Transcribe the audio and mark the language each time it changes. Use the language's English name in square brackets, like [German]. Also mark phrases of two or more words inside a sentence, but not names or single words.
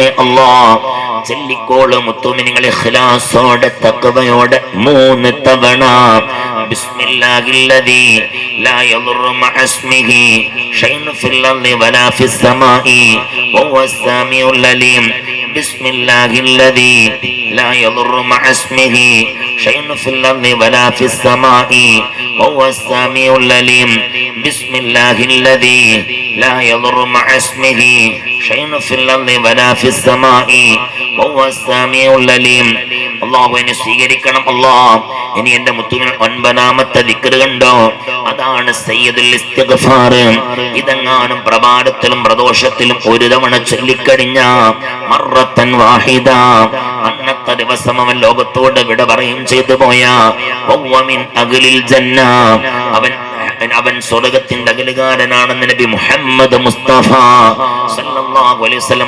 [Malayalam] അല്ലാഹ് ചൊല്ലിക്കോളൂ മുത്തുമിനിങ്ങളെ. ഇഖ്ലാസോടെ തഖ്വയോടെ 3 തവണ. [Arabic] بسم الله الذي لا يضر مع اسمه شيء في الأرض ولا في السماء وهو السميع العليم. بسم الله الذي لا يضر مع اسمه شيء في الأرض ولا في السماء وهو السميع العليم بسم الله الذي لا يضر مع اسمه شيء في الأرض ولا في السماء وهو السميع العليم. [Malayalam] അള്ളാഹു എന്നെ സ്വീകരിക്കണം. അല്ലാഹ് ഇനി എന്റെ മുത്തുവിൽ 9ാമത്തെ ദിക്ർ കണ്ടോ, അതാണ് [Arabic] سيد الاستغفار. [Malayalam] ഇതെങ്ങാനും പ്രഭാതത്തിലും പ്രദോഷത്തിലും ഒരു തവണ ചൊല്ലിക്കഴിഞ്ഞ [Arabic] مرة واحدة, [Malayalam] അന്നത്തെ ദിവസം അവൻ ലോകത്തോട് വിട പറയും ചെയ്തു പോയ [Arabic] ومن أهل الجنة, [Malayalam] അവൻ സ്വർഗത്തിന്റെ അകലുകാരനാണെന്ന് നബി മുഹമ്മദ് മുസ്തഫ [Arabic] صلى الله عليه وسلم.